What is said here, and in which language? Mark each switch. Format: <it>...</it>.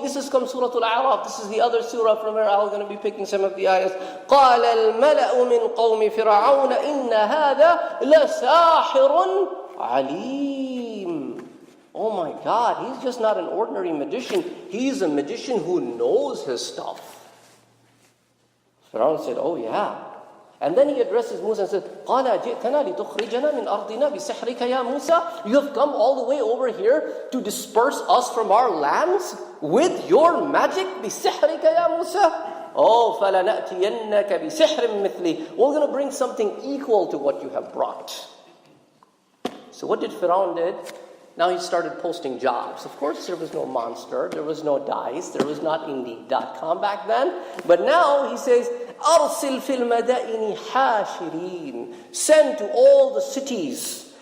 <en>This is from Surah Al-A'raf. This is the other surah from where I'm going to be picking some of the ayahs.</en> <ar>قَالَ الْمَلَأُ مِنْ قَوْمِ فِرْعَوْنَ إِنَّ هَذَا لَسَاحِرٌ عَلِيمٌ.</ar> <en>Oh my God, he's just not an ordinary magician. He's a magician who knows his stuff. Fir'aun said, oh yeah. And then he addresses Musa and says,</en> <ar>قَالَ جِئْتَنَا لِتُخْرِجَنَا مِنْ أَرْضِنَا بِسِحْرِكَ يَا مُوسَى.</ar> <en>You have come all the way over here to disperse us from our lands with your magic.</en> <ar>بِسِحْرِكَ يَا مُوسَى. Oh, فَلَنَأْتِيَنَّكَ بِسِحْرٍ مِثْلِي.</ar> <en>We're going to bring something equal to what you have brought. So what did Fir'aun did? Now he started posting jobs. Of course, there was no Monster, there was no Dice, there was not Indeed.com back then. But now he says,</en> <ar>أَرْسِلْ فِي الْمَدَائِنِ حَاشِرِينَ.</ar> <en>Send to all the cities.</en>